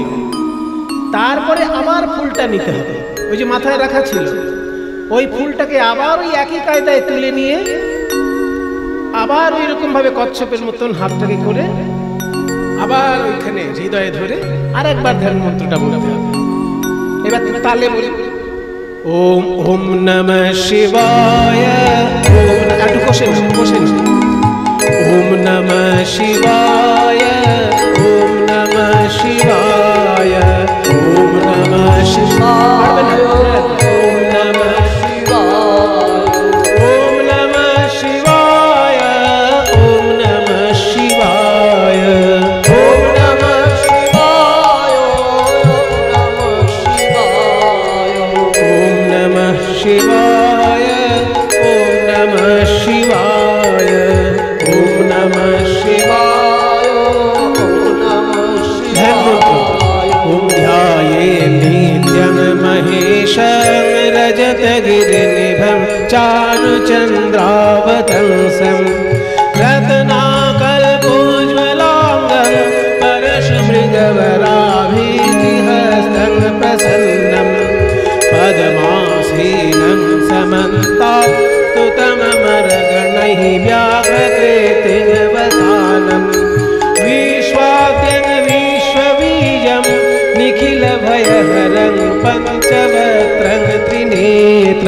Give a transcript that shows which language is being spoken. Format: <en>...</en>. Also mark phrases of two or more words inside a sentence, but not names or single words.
<bn>তারপরে আবার ফুলটা নিতে হবে, ওই যে মাথায় রাখা ছিল ওই ফুলটাকে আবার ওই একই কায়দায় তুলে নিয়ে আবার ওই রকম ভাবে কচ্ছপের মতন হাতটাকে করে আবার ওইখানে হৃদয়ে ধরে আর একবার ধ্যান মন্ত্রটা বলতে হবে। এবার তালে বলি</bn> <sa>ওম ওম নমঃ শিবায়।</sa> <bn>একটু বসেন</bn> <sa>ওম নমঃ শিবায়, ওম নমঃ শিবায়, ওম নমঃ শিবায়, ওম নমঃ শিবায়, ওম নমঃ শিবায়, ওম নমঃ শিবায়, ওম নমঃ শিবায়, ওম নমঃ শিবায়, ওম নমঃ শিবায়, ওম নমঃ শিবায়। ওম ধ্যায়েৎ নিত্যং মহেশং রজতগিরিনিভং চারুচন্দ্রাবতংশং রত্নাকল্পোজ্জ্বলাঙ্গং परशुमृगवराभीतिहस्तं प्रसन्नं पद्मासीनं समन्तस्तुतममरगणैः व्याघ्रकृतिर्वसानं विश्वाद्यं विश्वबीजं निखिलभयहरं पञ्चवक्त्रं त्रिनेत्रं।</sa>